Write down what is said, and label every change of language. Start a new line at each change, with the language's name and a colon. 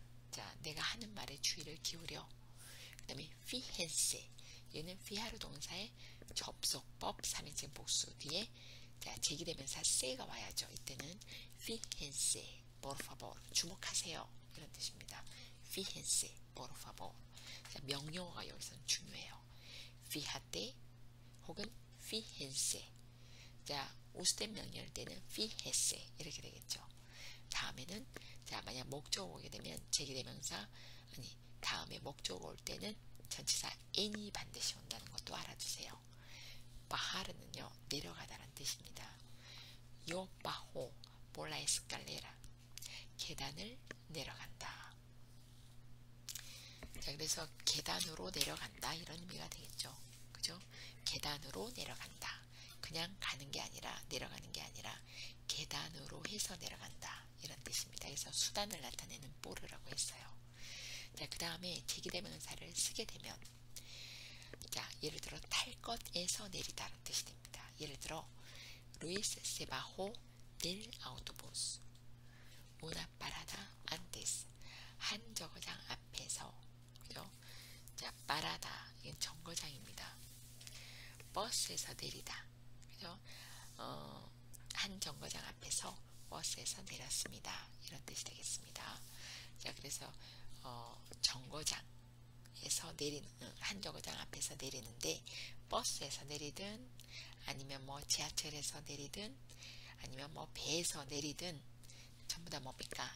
Korean: 자, 내가 하는 말에 주의를 기울여. 그 다음에 fíjense 얘는 fijar 동사의 접속법 3인칭 복수 뒤에 자, 제기대명사 se가 와야죠. 이때는
Spanish: fíjense por favor
Korean: 주목하세요 이런 뜻입니다.
Spanish: fíjense por favor.
Korean: 자, 명령어가 여기서는 중요해요.
Spanish: fíjate
Korean: 혹은
Spanish: fíjense.
Korean: 자, usted 명령할 때는 fíjese 이렇게 되겠죠. 다음에는 자, 만약 목적어 오게 되면 제기대명사 아니 다음에 목적어 올 때는 전치사 n이 반드시 온다는 것도 알아두세요. bajar는요 내려가다라는 뜻입니다.
Spanish: Yo bajo por la escalera
Korean: 계단을 내려간다. 자, 그래서 계단으로 내려간다 이런 의미가 되겠죠. 그죠? 계단으로 내려간다. 그냥 가는 게 아니라 내려가는 게 아니라 계단으로 해서 내려간다 이런 뜻입니다. 그래서 수단을 나타내는 보르라고 했어요. 자, 그 다음에 제기대명사를 쓰게 되면 자, 예를 들어 탈 것에서 내리다라는 뜻이 됩니다.
Spanish: 예를 들어 Luis se bajó del autobús una parada antes
Korean: 한 정거장 앞에서 그죠? 자, parada 이건 정거장입니다. 버스에서 내리다 그죠? 한 정거장 앞에서 버스에서 내렸습니다. 이런 뜻이 되겠습니다. 자, 그래서 정거장에서 내리는 한 정거장 앞에서 내리는데 버스에서 내리든 아니면 뭐 지하철에서 내리든 아니면 뭐 배에서 내리든 전부 다 뭡니까?